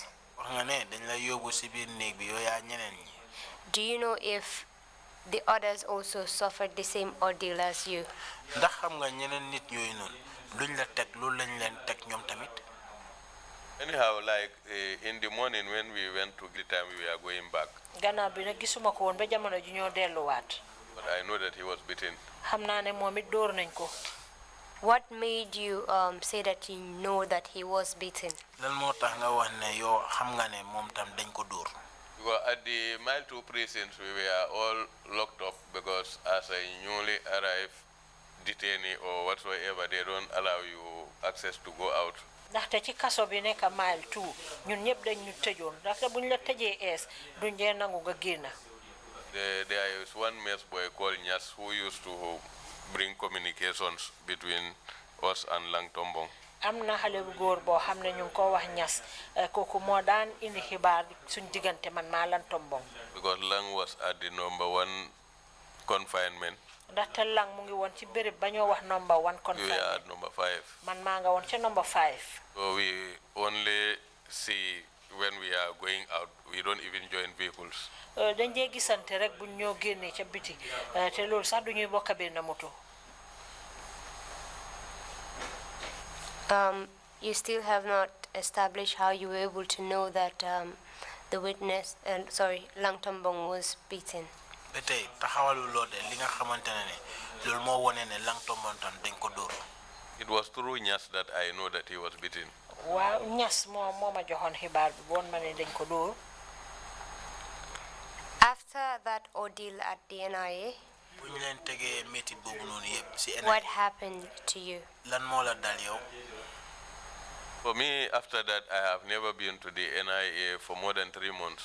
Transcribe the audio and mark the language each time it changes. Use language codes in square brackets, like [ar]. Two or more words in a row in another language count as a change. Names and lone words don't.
[wo] wax nga ne dañ la yóbbu si biir néeg bi yow yaa ñeneen ñi. [en] Do you know if the others also suffered the same ordeal as you? [wo] ndax xam nga ñeneen nit yooyu noonu luñ la teg loolu lañ leen teg ñoom tamit. [en] Anyhow, like in the morning when we went to the time we were going back. [wo] gannaaw bi nag gisuma ko woon ba jamono ji ñoo delluwaat. [en] But I know that he was beaten. [wo] xam naa ne moom it dóor nañ ko. [en] What made you say that you know that he was beaten? [wo] lan moo tax nga wax ne yow xam nga ne moom tam dañ ko dóor. [en] Well, at the Mile 2 precincts, we were all locked up because as a newly arrived detainee or whatsoever, they don't allow you access to go out. [wo] ndaxte ci kaso bi nekk Mile 2 ñun ñëpp dañ ñu tëjoon ndaxte buñ la tëjee ees duñ dee nangu nga génn. [en] There is one mess boy called Nyas who used to bring communications between us and Lang Tombong. [wo] am na xale bu góor boo xam ne ñu ngi ko wax Ñas kooku moo daan indi xibaar suñ diggante man maa Lang Tombong. [en] Because Lang was at the #1 confinement. [wo] ndaxte Lang mu ngi woon ci béréb ba ñoo wax #1 [en] We confinement. are at #5. [wo] man maa nga woon ca #5. [en] So we only see when we are going out. We don't even join vehicles. [wo] dañ dee gisante rek buñ ñoo génnee ca biti te loolu sax du ñuy bokk benn moto. [en] You still have not established how you were able to know that the witness, Lang Tombong was beaten. [wo] ba tey taxawalu loo de li nga xamante ne loolu moo wone ne Lang Tombong tam dañ ko dóor. [en] It was through Nyas that I know that he was beaten. [wo] waaw Ñas moo ma joxoon xibaar bi boon ma ne dañ ko dóor. [en] After that ordeal at the NIA, [wo] bu ñu leen tegee métti boobu noonu yëpp si [en] what happened to you? [wo] lan moo la dal yow. [en] For me, after that, I have never been to the NIA for more than 3 months.